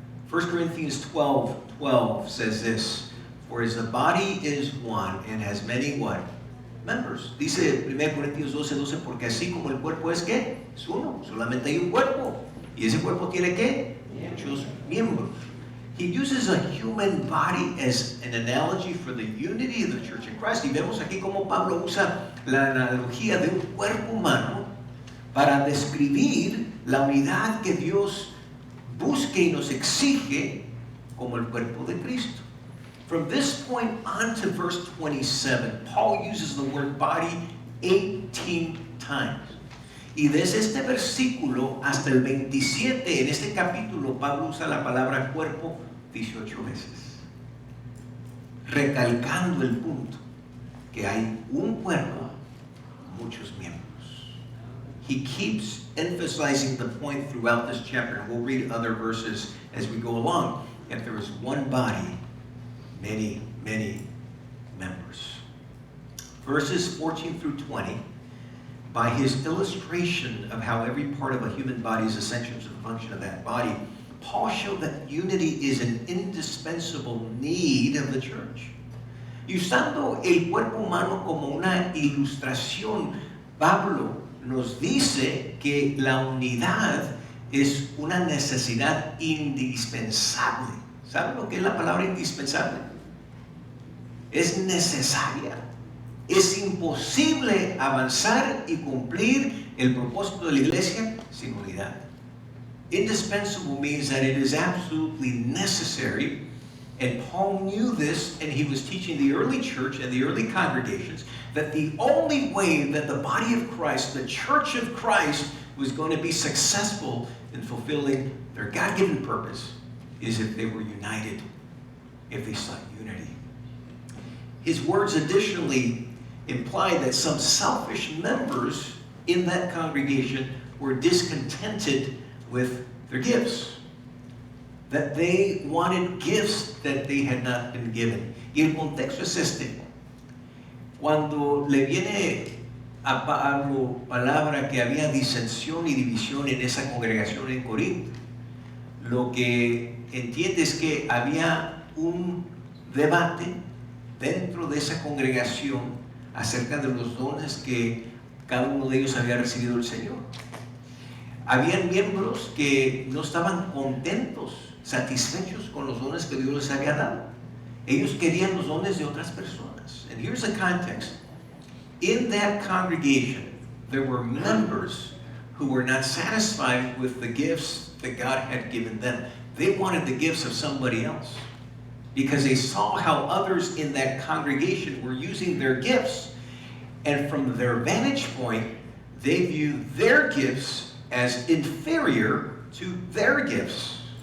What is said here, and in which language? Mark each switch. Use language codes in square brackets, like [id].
[en] 1 Corinthians 12:12 says this, for as the body is one and has many what? Members. [es] Dice 1 Corintios 12:12, porque así como el cuerpo es ¿qué? Es uno, solamente hay un cuerpo. ¿Y ese cuerpo tiene qué? Muchos miembros. [en] He uses a human body as an analogy for the unity of the church in Christ. [es] Y vemos aquí cómo Pablo usa la analogía de un cuerpo humano para describir la unidad que Dios busque y nos exige como el cuerpo de Cristo. [en] From this point on to verse 27, Paul uses the word body 18 times. [es] Y desde este versículo hasta el 27, en este capítulo, Pablo usa la palabra cuerpo 18 veces, recalcando el punto que hay un cuerpo, muchos miembros. [en] He keeps emphasizing the point throughout this chapter, and we'll read other verses as we go along, that there is one body, many, many members. verses 14 through 20, by his illustration of how every part of a human body is essential to the function of that body, Paul showed that unity is an indispensable need of the church. [es] Y usando el cuerpo humano como una ilustración, Pablo nos dice que la unidad es una necesidad indispensable. ¿Saben lo que es la palabra indispensable? Es necesaria. Es imposible avanzar y cumplir el propósito de la iglesia sin unidad. [en] Indispensable means that it is absolutely necessary, and Paul knew this, and he was teaching the early church and the early congregations that the only way that the body of Christ, the church of Christ, was going to be successful in fulfilling their God-given purpose is if they were united, if they sought unity. His words additionally imply that some selfish members in that congregation were discontented with their gifts, that they wanted gifts that they had not been given. [es] Y el contexto es este. Cuando le viene a Pablo palabra que había disensión y división en esa congregación en Corinto, lo que entiende es que había un debate dentro de esa congregación acerca de los dones que cada uno de ellos había recibido del Señor. Habían miembros que no estaban contentos, satisfechos con los dones que Dios les había dado. Ellos querían los dones de otras personas. [en] And here's the context. In that congregation, there were members who were not satisfied with the gifts that God had given them. They wanted the gifts of somebody else because they saw how others in that congregation were using their gifts, and from their vantage point, they viewed their gifts as inferior to their gifts.